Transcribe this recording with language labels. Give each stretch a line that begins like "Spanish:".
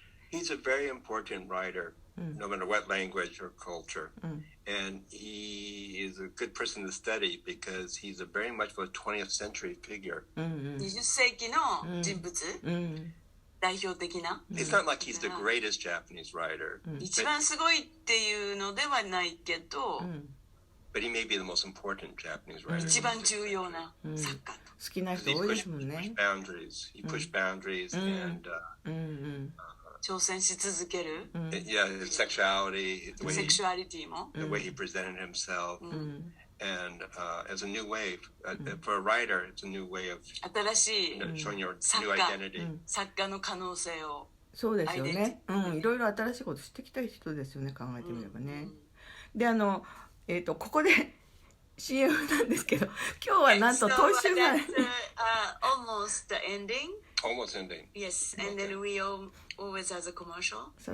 English: He's a very important writer, no matter what language or culture. And he is a good person to study because he's very much of a 20th century figure.
Japanese: 20世紀の人物代表的な
English: It's not like he's the greatest Japanese writer.
Japanese: 一番すごいっていうのではないけど
English: But he may be the most important Japanese writer.
Japanese: 一番重要な作家。好きな人多いですもんね。
English: He pushed boundaries and
Japanese: 挑戦し続ける。
English: Yeah, his sexuality, the sexuality
Japanese: も。
English: The way he presented himself. And as a new wave, for a writer, it's a new way of
Japanese: 新しい
English: showing your new identity.
Japanese: 作家の可能性を。そうですよね。いろいろ新しいこと知ってきたい人ですよね。考えてみればね。でここで CM なんですけど、今日はなんとトシが
English: almost ending. Almost ending. Yes, and then we always has a commercial.